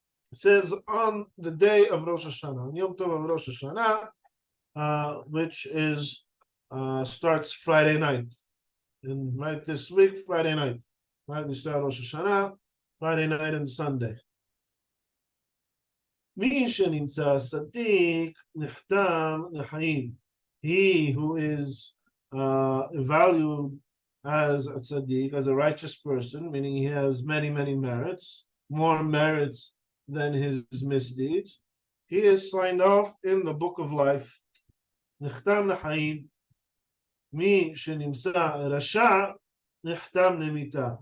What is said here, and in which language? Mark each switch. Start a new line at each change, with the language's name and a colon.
English: It says on the day of Rosh Hashanah, on Yom Tov of Rosh Hashanah, which is starts Friday night. And right this week, Friday night. Right, we start Rosh Hashanah, Friday night and Sunday.
Hebrew: מי שנמצא צדיק נחתם לחיים.
English: He who is valued as a tzaddik, as a righteous person, meaning he has many merits, more merits than his misdeeds, he is signed off in the book of life.
Hebrew: נחתם לחיים. מי שנמצא רשע נחתם למיתה.